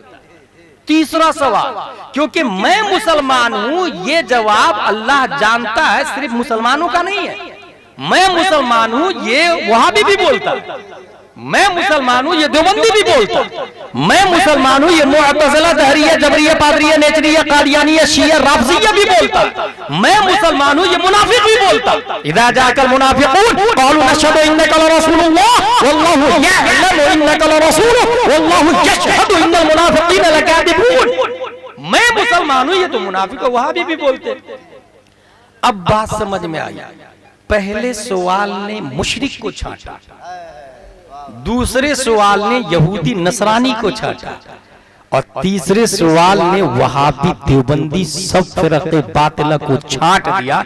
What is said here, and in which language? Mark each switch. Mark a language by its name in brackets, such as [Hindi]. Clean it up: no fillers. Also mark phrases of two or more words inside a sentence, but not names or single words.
[Urdu] تیسرا سوال، کیونکہ میں مسلمان ہوں، یہ جواب اللہ جانتا ہے، صرف مسلمانوں کا نہیں ہے. میں مسلمان ہوں یہ وہابی بھی بولتا، میں مسلمان ہوں یہ دیوبندی بھی بولتا، میں مسلمان ہوں یہ معتزلہ، دہریہ، جبریہ، پادریہ، نیچریہ، قادیانیہ، شیعہ، رافضیہ بھی بولتا، میں مسلمان ہوں یہ منافق بھی بولتا. [Arabic] إذا جاءك المنافقون قالوا نشهد إنك لرسول الله والله يعلم إنك لرسوله والله يشهد إن المنافقين لكاذبون. [Urdu] میں مسلمان ہوں یہ تو منافق اور وہابی بھی بولتے. اب بات سمجھ میں آئی. پہلے سوال نے مشرک کو چھانٹا، دوسرے سوال نے یہودی نصرانی کو چھانٹا، اور تیسرے سوال نے وہابی دیوبندی سب فرقے باطلہ کو چھانٹ دیا.